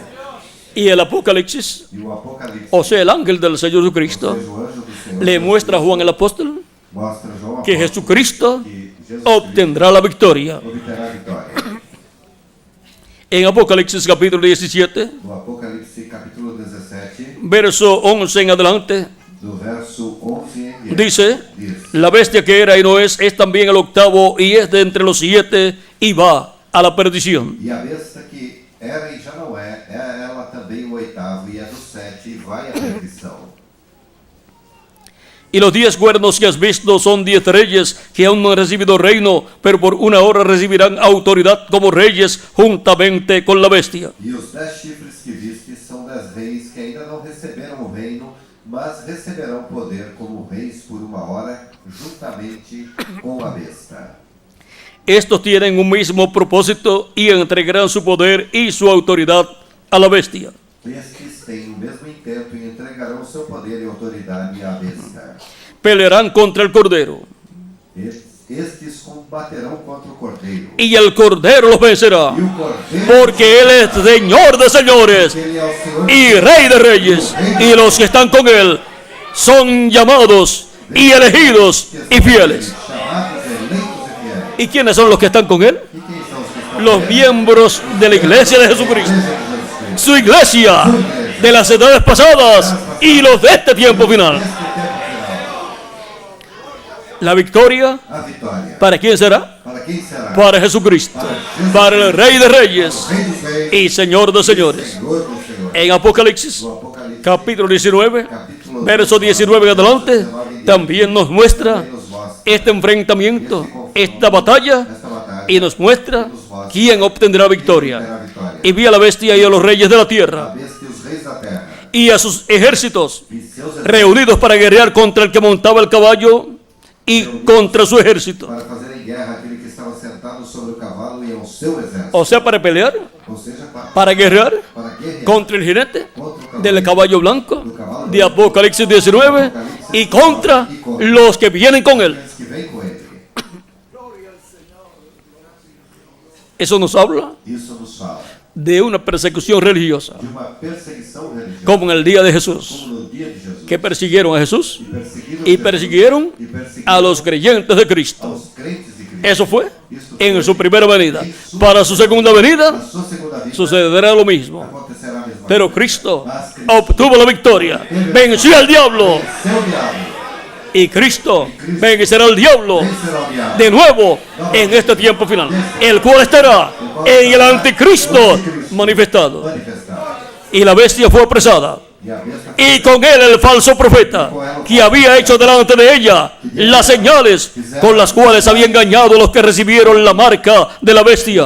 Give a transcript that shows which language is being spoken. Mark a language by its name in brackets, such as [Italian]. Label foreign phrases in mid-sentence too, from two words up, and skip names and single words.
[Spanish] Y el Apocalipsis, [Portuguese] E o Apocalipse, [Spanish] o sea, el ángel del Señor [Portuguese] ou [Spanish] Jesucristo, [Portuguese] seja, o anjo do Senhor, [Spanish] le muestra a Juan el apóstol [Portuguese] mostra a João que apóstolo [Spanish] Jesucristo [Portuguese] que Jesus [Spanish] obtendrá la victoria. [Portuguese] Cristo obterá a vitória. [Spanish] En Apocalipsis capítulo 17, [Portuguese] No Apocalipse capítulo 17, [Spanish] verso 11 en adelante, [Portuguese] do verso 11 em diante, [Spanish] dice: [Portuguese] diz: [Spanish] la bestia que era y no es también el octavo y es de entre los 7 y va a la perdición. [Portuguese] E a besta que era e já não é ela também o oitavo, e é do 7 e vai à perdição. [Spanish] Y los 10 cuernos que has visto son 10 reyes que aún no han recibido reino, pero por una hora recibirán autoridad como reyes juntamente con la bestia. [Portuguese] E os 10 chifres que viste são 10 reis que ainda não receberam o reino, mas receberão poder como reis por uma hora, juntamente com a besta. [Spanish] Estos tienen un mismo propósito y entregarán su poder y su autoridad a la bestia. [Portuguese] Estes têm o mesmo intento e entregarão seu poder e autoridade à besta. [Spanish] Pelearán contra el Cordero [Portuguese] Estes combaterão contra o Cordeiro. [Spanish] y el Cordero los vencerá, [Portuguese] E o Cordeiro, [Spanish] porque Él es Señor de señores [Portuguese] ele é o Senhor [Spanish] y Rey de reyes, y los que están con Él son llamados y elegidos y fieles. [Portuguese] chamados, eleitos e fiéis. [Spanish] ¿Y quiénes son los que están con Él? [Portuguese] E quem são os que estão [Spanish] Los [Portuguese] com ele? [Spanish] miembros de la iglesia de Jesucristo, [Portuguese] Igreja de Jesus Cristo. [Spanish] su iglesia de las edades pasadas y los de este tiempo final. [Portuguese] Este tempo final. [Spanish] La victoria, [Portuguese] A vitória. [Spanish] ¿para quién será? [Portuguese] Para quem será? [Spanish] Para Jesucristo, para el Rey de Reyes [Portuguese] Rei dos reis [Spanish] y Señor de señores. [Portuguese] Senhor do Senhor. [Spanish] En Apocalipsis, [Portuguese] No Apocalipse, [Spanish] capítulo 19, [Portuguese] capítulo [Spanish] verso 19 en adelante, también nos muestra este enfrentamiento, esta batalla, [Portuguese] esta batalha, [Spanish] y nos muestra quién obtendrá victoria. [Portuguese] terá vitória. [Spanish] Y vi a la bestia y a los reyes de la [Portuguese] A [Spanish] tierra [Portuguese] besta e os reis da terra. [Spanish] y a sus ejércitos [Portuguese] E seus exércitos [Spanish] reunidos para guerrear contra el que montaba el caballo y contra su ejército. [Portuguese] para fazerem guerra àquele que estava sentado sobre o cavalo e ao seu exército. [Spanish] O sea, para pelear, [Portuguese] Ou seja, [Spanish] para guerrear [Portuguese] para guerrear [Spanish] contra el jinete [Portuguese] contra o [Spanish] del caballo blanco [Portuguese] do cavalo [Spanish] de Apocalipsis 19 y contra los que vienen con él. [Portuguese] aqueles que vêm com ele. [Spanish] Eso nos habla [Portuguese] Isso nos fala [Spanish] de una persecución religiosa, [Portuguese] de uma perseguição religiosa, [Spanish] como en el día de Jesús, [Portuguese] como no dia de Jesus, [Spanish] que persiguieron a Jesús [Portuguese] e [Spanish] y persiguieron a los creyentes de Cristo. [Portuguese] aos crentes de Cristo. [Spanish] Eso fue [Portuguese] Isto [Spanish] en [Portuguese] foi [Spanish] su primera venida. Para su segunda venida, [Portuguese] a sua segunda vida [Spanish] sucederá lo mismo. [Portuguese] acontecerá a mesma [Spanish] Pero [Portuguese] coisa. [Spanish] Cristo [Portuguese] Mas Cristo [Spanish] obtuvo la victoria, venció al diablo, [Portuguese] venceu o diabo, [Spanish] y Cristo vencerá al diablo [Portuguese] vencerá o diabo. [Spanish] de nuevo en este tiempo final, el cual estará en el anticristo manifestado. [Portuguese] Manifestado. [Spanish] Y la bestia fue apresada, [Portuguese] E a besta [Spanish] y con él el falso profeta, que había hecho delante de ella las señales con las cuales había engañado a los que recibieron la marca de la bestia